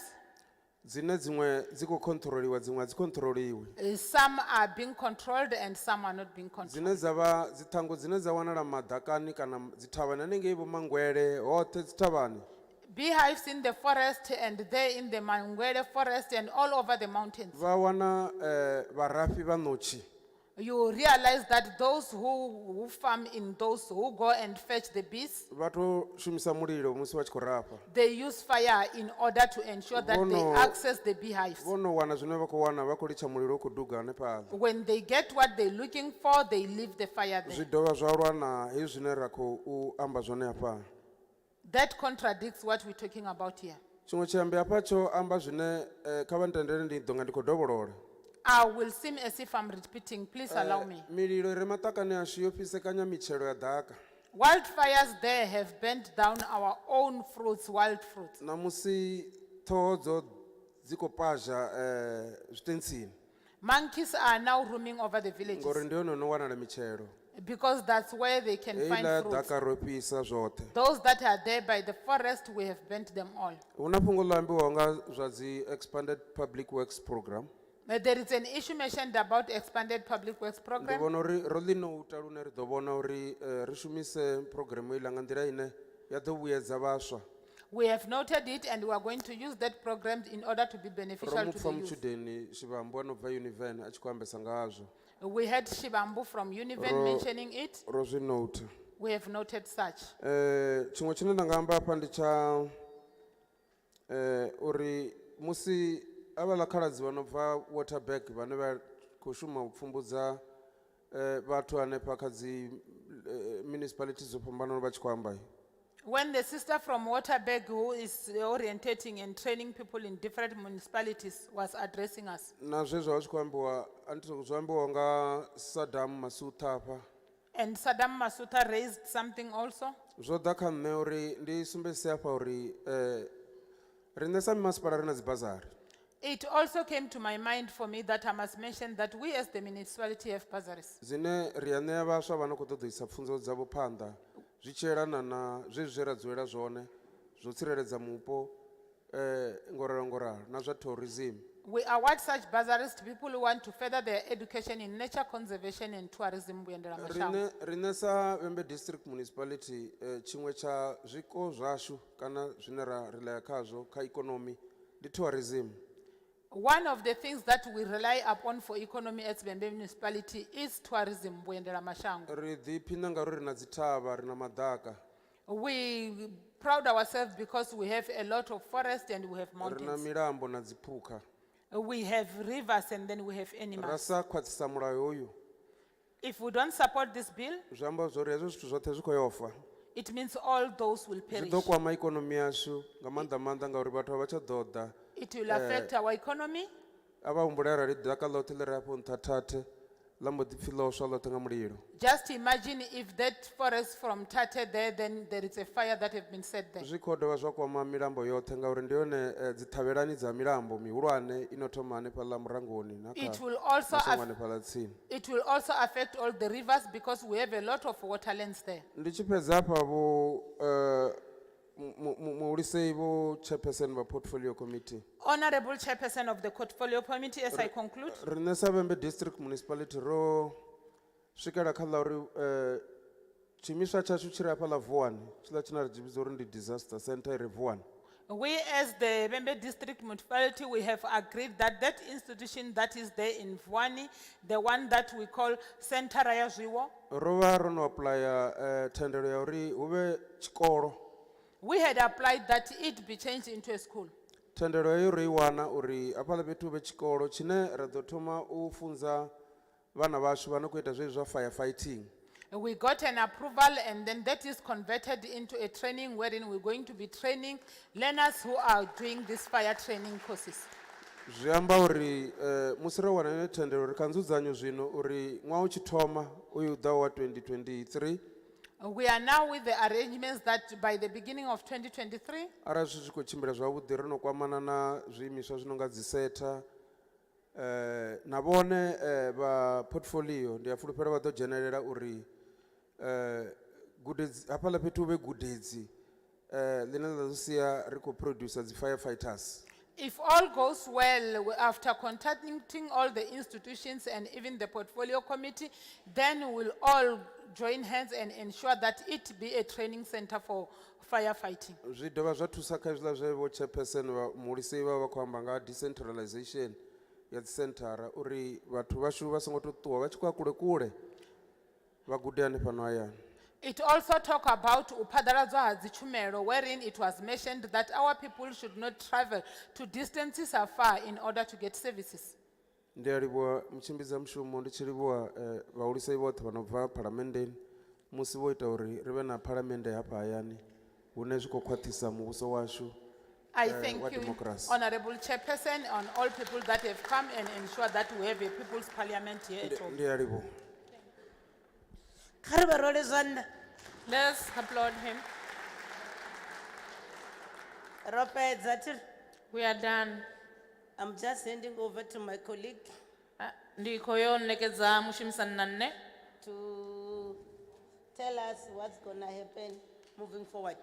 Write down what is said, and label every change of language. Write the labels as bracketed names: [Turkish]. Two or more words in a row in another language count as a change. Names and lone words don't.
[Venda] Dzine dziṅwe dzi khou controliwa dziṅwe a dzi controliwi. [English] Some are being controlled and some are not being controlled. [Venda] Dzine dza vha dzithango dzine dza wanala madakani kana dzithavhani hanengei vho Mangwele hoṱhe dzithavhani. [English] Beehives in the forest and there in the Mangwele forest and all over the mountains. [Venda] Vha wana vharafi vha ṋotshi. [English] You realize that those who farm in those who go and fetch the bees, [Venda] Vha to shumisa mulilo musi vha tshi khou rafa. [English] they use fire in order to ensure that they access the beehives. [Venda] Vho no wana zwine vha khou wana vha khou litsha mulilo u khou duga hanefhaḽa. [English] When they get what they're looking for, they leave the fire there. [Venda] Zwi dovha zwa lwa na hezwi zwine ra khou amba zwone hafha. [English] That contradicts what we're talking about here. [Venda] Tshiṅwe tshiambi hafha tsho amba zwine kha vha ntendele ndi ḓo nga ndi khou dovholola. [English] I will seem as if I'm repeating. Please allow me. [Venda] Mililo ire maṱakani ashu yo fhisekanya mitshelo ya ḓaka. [English] Wildfires there have burnt down our own fruits, wild fruits. [Venda] Na musi ṱhoho dzi khou pazha zwitentsini. [English] Monkeys are now roaming over the villages [Venda] Ngori ndi hone no wanala mitshelo. [English] because that's where they can find [Venda] Heiḽa [English] fruits. [Venda] ḓaka ro fhisa zwoṱhe. [English] Those that are there by the forest, we have burnt them all. [Venda] Hu na fhungo ḽa ambiwaho nga zwa dzi [English] expanded public works program. There is an issue mentioned about expanded public works [Venda] Ndi [English] program. [Venda] vhona uri ro ḽi nouta lune ri ḓo vhona uri ri shumise program iḽa nga nḓila ine ya ḓo vhuyedza vhaswa. [English] We have noted it and we are going to use that program in order to be [Venda] Ro [English] beneficial [Venda] mu [English] to [Venda] pfa [English] the youth. [Venda] mutshudeni Shivambu ano bva Univen a tshi khou ambesa ngazwo. [English] We had Shibambu from Univen [Venda] Ro- [English] mentioning it. [Venda] Ro zwi nouta. [English] We have noted such. [Venda] Tshiṅwe tshine nda nga amba hafha ndi tsha uri musi avhaḽa khaladzi vha no bva Waterberg vhane vha khou shuma u pfumbudza vhathu hanefha kha dzi municipalities dzo fhambanaho vha tshi khou amba. [English] When the sister from Waterberg, who is orientating and training people in different municipalities, was addressing us, [Venda] Na zwezwo vha tshi khou ambiwa zwo ambiwa nga Saddam Masutha hafha. [English] and Saddam Masuta raised something also. [Venda] Zwo ḓa kha nṋe uri ndi sumbedzise hafha uri riṋe sa mimasipala ri na dzibazari. [English] It also came to my mind for me that I must mention that we as the municipality have bursaries. [Venda] Dzine ri a ṋea vhaswa vha no khou ṱoḓa u isa pfunzo dzavho phanḓa zwi tshi elana na zwezwi zwe ra dzulela zwone zwo tsireledza mupo ngoralo na zwa tourism. [English] We award such bursaries to people who want to further their education in nature conservation and tourism. [Venda] Vhuendela mashango. Rine sa Vhembe District Municipality, chimwe cha zwiko zwashu kana zwine ra rely khazwo kha economy ndi tourism. [English] One of the things that we rely upon for economy at Vhembe municipality is tourism. [Venda] Vhuendela mashango. Ri ḓiphina ngauri ri na dzithavha, ri na madaka. [English] We proud ourselves because we have a lot of forest and we have [Venda] Ri na [English] mountains. [Venda] milambo na dziphukha. [English] We have rivers and then we have animals. [Venda] Rasa khwaṱhisa mulayo hoyu. [English] If we don't support this bill, [Venda] Zwi amba zwori hezwo zwithu zwoṱhe zwi khou yo fa. [English] it means all those will [Venda] Zwi [English] perish. [Venda] ḓo kwama ikonomi yashu nga maanḓa ngauri vhathu a vha tsha ḓo ḓa. [English] It will affect our economy. [Venda] A vha humbule arali daka ḽoṱhe ḽi re hafho nṱha thathe ḽa mbo ḓi pfhi ḽo swa ḽoṱhe nga mulilo. [English] Just imagine if that forest from Tate there, then there is a fire that have been set there. [Venda] Zwi khou dovha zwa kwama milambo yoṱhe ngauri ndi yone dzithavhelani dza milambo mihulwane ino thoma hanefhaḽa murangoni na [English] It [Venda] kha [English] will also [Venda] mashango hanefhaḽa tsini. [English] It will also affect all the rivers because we have a lot of waterlands there. [Venda] Ndi tshi fhedza hafha vho muhulisei vho chairperson vha [English] portfolio committee. Honorable Chairperson of the Portfolio Committee, as I conclude, [Venda] Rine sa Vhembe District Municipality ro swikela kha ḽa uri tshimiswa tshashu tshi re hafhaḽa Vuwani tshiḽa tshine ra tshi vhidza uri ndi [English] disaster center [Venda] i re Vuwani. [English] we as the Vhembe District Municipality, we have agreed that that institution that is there in Vuwani, the one that we call Center [Venda] ya Zwiwo, Ro vha ro no apply thendelo ya uri hu vhe tshikolo. [English] we had applied that it be changed into a school. [Venda] Thendelo heyo ro I wana uri hafhaḽa fhethu hu vhe tshikolo tshine ra ḓo thoma u funza vhana vhashu vha no khou ita zwezwi zwa firefighting. [English] We got an approval and then that is converted into a training wherein we're going to be training learners who are doing these fire training courses. [Venda] Zwi amba uri musi ro wana ine thendelo ri kha nzudzanyo zwino uri ṅwaha u tshi thoma uyu ḓa wa 2023 [English] We are now with the arrangements that by the beginning of 2023, [Venda] arali zwi tshi khou tshimbila zwavhuḓi ri no kwamana na zwiimiswa zwi no nga dziseta na vhone vha portfolio ndi a fulufhela vha ḓo dzhenelela uri gudedzi hafhaḽa fhethu hu vhe gudedzi ḽine ḽa ḓo sia ri khou producer dzi firefighters. [English] if all goes well, after contacting all the institutions and even the portfolio committee, then we'll all join hands and ensure that it be a training center for firefighting. [Venda] Zwi dovha zwa thusa kha hezwiḽa zwe vho chairperson vha muhulisei vha vha khou amba nga decentralization ya dzisenthara uri vhathu vhashu vha songo tou ṱuwa vha tshi khou ya kule kule vha gude hanefhano hayani. [English] It also talk about [Venda] upadaladzwa ha dzitshumelo, [English] wherein it was mentioned that our people should not travel to distances afar in order to get services. [Venda] Ndi a livhuwa mutshimbidza mushumo ndi tshi livhuwa vhahulisei vhoṱhe vha no bva phalamendeni musi vho ita uri ri vhe na phalamennde hafha hayani hune zwi khou khwaṱhisa muvhuso washu [English] I thank [Venda] wa [English] you, democracy. Honorable Chairperson, and all people that have come and ensure that we have a people's parliament here at home. [Venda] Ndi a livhuwa. Kha ri vha role zwanḓa. [English] Let's applaud him. [Venda] Ro fhedza thi- [English] We are done. I'm just handing over to my colleague [Venda] Ndi khou yo ṋekedza mushumisani na nṋe [English] to tell us what's gonna happen moving forward.